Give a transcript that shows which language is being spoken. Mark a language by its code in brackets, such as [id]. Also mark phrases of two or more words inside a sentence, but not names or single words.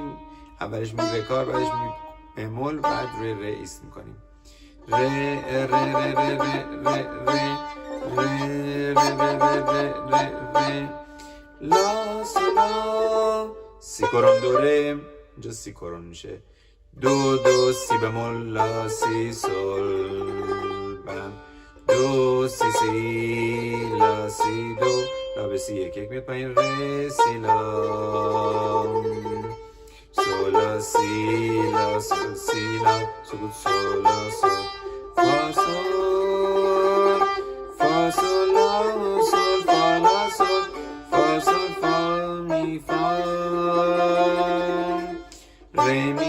[fa] اولش می بکار، بعدش می بمول، بعد روی ره ایست میکنیم. ره ره ره ره ره ره ره ره ره لا سولا سی کرون دو ره. اینجا سی کرون میشه. دو دو سی بمول لا سی سول بم دو سی سی لا سی دو لا به سی یک یک میاد پایین. ره سی لا سول لا سی لا سول سی لا سکوت سول لا سول فا سول فا سول لا سول فا لا سول فا سول فا می فا ره می.